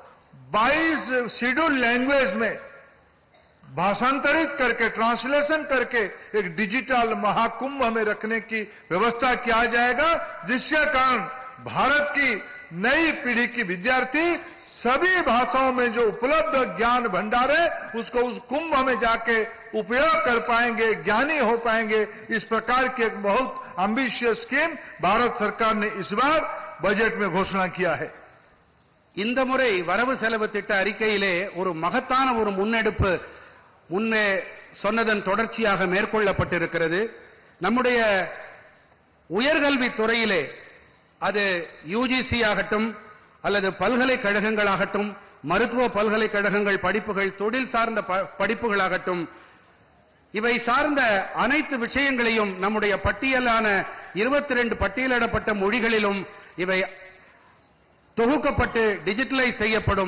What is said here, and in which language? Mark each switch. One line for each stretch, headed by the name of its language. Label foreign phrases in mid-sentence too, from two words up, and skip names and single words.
Hindi: 22
English: schedule language
Hindi: में भाषांतरित करके, ट्रांसलेशन करके एक डिजिटल महाकुंभ में रखने की व्यवस्था किया जाएगा, जिसके कारण भारत की नई पीढ़ी की विद्यार्थी सभी भाषाओं में जो उपलब्ध ज्ञान भंडार है उसको उस कुंभ में जाके उपयोग कर पाएंगे, ज्ञानी हो पाएंगे। इस प्रकार की एक बहुत
English: ambitious scheme
Hindi: भारत सरकार ने इस बार बजट में घोषणा किया है।
Tamil: இந்த முறை வரவு செலவு திட்ட அறிக்கையிலே ஒரு மகத்தான ஒரு முன்னெடுப்பு முன்னே சொன்னதன் தொடர்ச்சியாக மேற்கொள்ளப்பட்டிருக்கிறது. நம்முடைய உயர்கல்வி துறையிலே அது யுஜிசி ஆகட்டும் அல்லது பல்கலைக்கழகங்களாகட்டும், மருத்துவ பல்கலைக்கழகங்கள் படிப்புகள், தொழில் சார்ந்த படிப்புகளாகட்டும், இவை சார்ந்த அனைத்து விஷயங்களையும் நம்முடைய பட்டியலான 22 பட்டியலிடப்பட்ட மொழிகளிலும் இவை தொகுக்கப்பட்டு டிஜிட்டலைஸ் செய்யப்படும்.